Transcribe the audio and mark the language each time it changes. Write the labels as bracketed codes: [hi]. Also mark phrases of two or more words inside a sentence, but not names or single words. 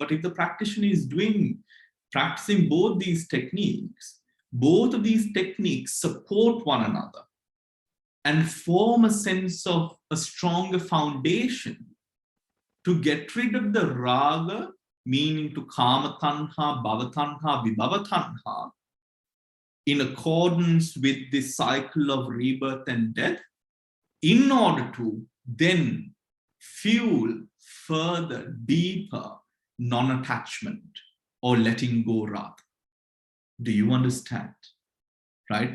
[en] But if the practitioner is practicing both of these techniques support one another and form a sense of a stronger foundation to get rid of the raga, meaning to [pi] kama tanha, bhava tanha, vibhava tanha, [en] in accordance with this cycle of rebirth and death, in order to then fuel further, deeper non-attachment or letting go rather. Do you understand? Right?